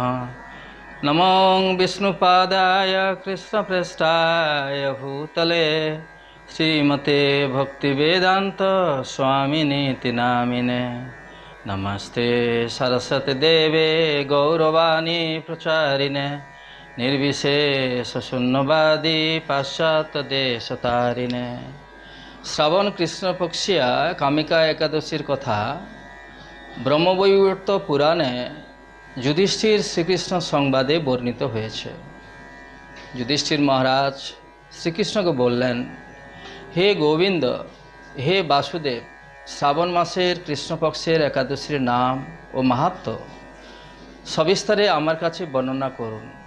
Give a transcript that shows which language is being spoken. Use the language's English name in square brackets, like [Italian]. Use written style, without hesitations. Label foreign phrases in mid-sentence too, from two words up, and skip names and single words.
[Sanskrit] नमो विष्णुपादाय कृष्णप्रेष्ठाय भूतले श्रीमते भक्तिवेदान्त स्वामिनीति नामिने। नमस्ते सरस्वती देवे गौरवाणी प्रचारिणे निर्विशेष शून्यवादी पाश्चात्य देशतारिणे। [Bangla] শ্রাবণ কৃষ্ণপক্ষিয়া কামিকা একাদশীর কথা ব্রহ্মবৈবর্ত পুরাণে যুধিষ্ঠির শ্রীকৃষ্ণ সংবাদে বর্ণিত হয়েছে। যুধিষ্ঠির মহারাজ শ্রীকৃষ্ণকে বললেন, হে গোবিন্দ, হে বাসুদেব, শ্রাবণ মাসের কৃষ্ণপক্ষের একাদশীর নাম ও মাহাত্ম্য সবিস্তারে আমার কাছে বর্ণনা করুন।